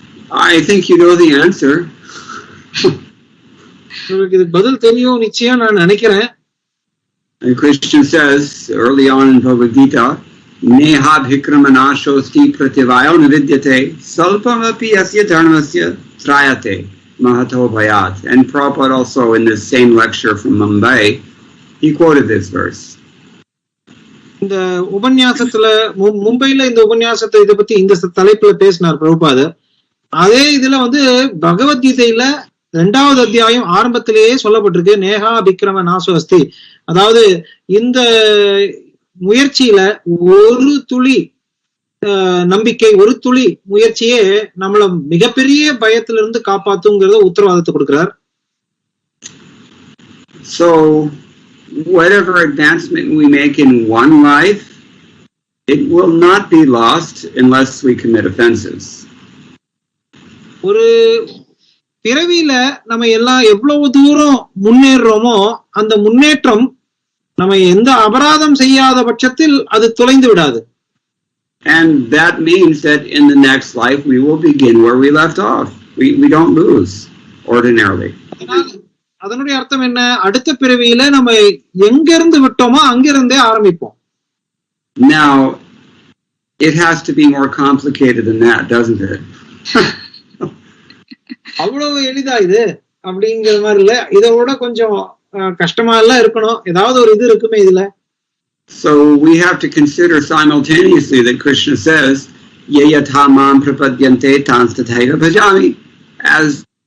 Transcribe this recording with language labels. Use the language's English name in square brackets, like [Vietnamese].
[English] I think you know the answer. [Tamil] உங்களுக்கு இது பதில் தெரியும் நிச்சயம் நான் நினைக்கிறேன். [English] And Krishna says early on in Bhagavad Gita, [Sanskrit] Neha bhikramanashosti prativayo navidyate salpamapi asya dharmasya trayate mahato bhayat. [English] And Prabhupada also in this same lecture from Mumbai, he quoted this verse. [Tamil] இந்த உபன்யாசத்துல மும்பைல இந்த உபன்யாசத்தை இதை பத்தி இந்த தலைப்புல பேசினார் பிரபுபாதர். அதே இதுல பகவத்கீதையில 2வது அத்தியாயம் ஆரம்பத்திலேயே சொல்லப்பட்டிருக்கு, [Sanskrit] நேஹா விக்ரம நாசோஸ்தி. [Tamil] அதாவது இந்த முயற்சியில ஒரு துளி நம்பிக்கை, ஒரு துளி முயற்சியே நம்மள மிகப்பெரிய பயத்திலிருந்து காப்பாத்துங்கிறத உத்தரவாதத்தை கொடுக்கிறார். [English] So whatever advancement we make in one life, it will not be lost unless we commit offenses. [Tamil] ஒரு பிறவியில நம்ம எல்லாம் எவ்வளவு தூரம் முன்னேறோமோ அந்த முன்னேற்றம் நம்ம எந்த அபராதம் செய்யாத பட்சத்தில் அது தொலைந்து விடாது. [English] And that means that in the next life we will begin where we left off. We don't lose ordinarily. [Tamil] அதனுடைய அர்த்தம் என்ன? அடுத்த பிறவியில நம்ம எங்க இருந்து விட்டோமோ அங்கிருந்தே ஆரம்பிப்போம். [English] Now it has to be more complicated than that, doesn't it? [Tamil] அவ்வளவு எளிதா இது அப்படிங்கிற மாதிரி இல்ல, இதை விட கொஞ்சம் கஷ்டமா எல்லாம் இருக்கணும், ஏதாவது ஒரு இது இருக்குமே இதுல. [English] So we have to consider simultaneously that Krishna says [Sanskrit] ye yatha mam prapadyante tanstataiva bhajami, [English] as